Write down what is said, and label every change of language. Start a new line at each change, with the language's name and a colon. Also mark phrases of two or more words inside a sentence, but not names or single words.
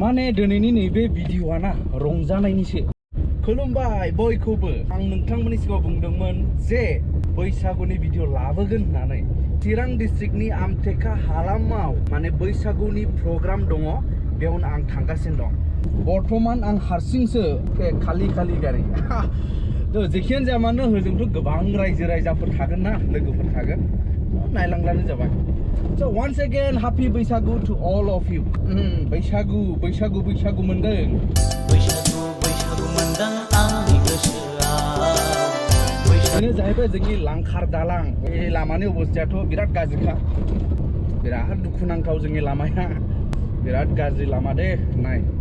Bodo: दिनैनि नैबे भिडिअआ ना रंजानायनिसो खुलुमबाय बयखौबो आं नोंथांमोननि सिगाङाव बुंदोंमोन जे बैसागुनि भिडिअ लाबोगोन होननानै चिरां डिस्ट्रिक्टनि आमटेका हालामाव माने बैसागुनि प्रग्राम दङ बेयावनो आं थांगासिनो दं बर्तमान आं हारसिंसो खालि गारि जेखियानो जाया मानो होजोंथ' गोबां रायजो राजाफोर थागोन ना लोगोफोर थागोन नायलांब्लानो जाबाय
English: So once again happy बैसागु to all of you
Bodo: बैसागु मोनदों बैसागु मोनदों आंनि गोसोआव बेनो जाहैबाय जोंनि लांखार दालां बे लामानि अबस्थायाथ' बिराद गाज्रिखा बिराद दुखुनांथाव जोंनि लामाया बिराद गाज्रि लामा दे नाय